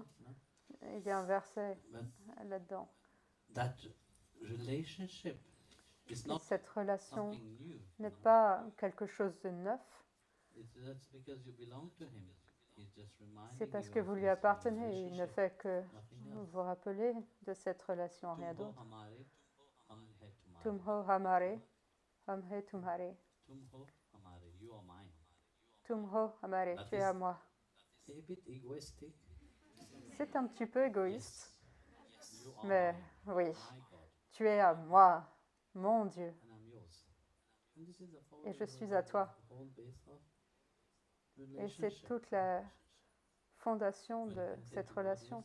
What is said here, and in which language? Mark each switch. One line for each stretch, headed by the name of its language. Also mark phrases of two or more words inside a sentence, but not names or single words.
French: Il y a un verset là-dedans. Et cette relation n'est pas quelque chose de neuf. C'est parce que vous lui appartenez et il ne fait que vous rappeler de cette relation, rien d'autre.
Hindi: तुम हो हमारे, हम है तुम्हारे. तुम हो हमारे,
French: tu es à moi. C'est un petit peu égoïste, mais oui, tu es à moi, mon Dieu, et je suis à toi. Et c'est toute la fondation de cette relation.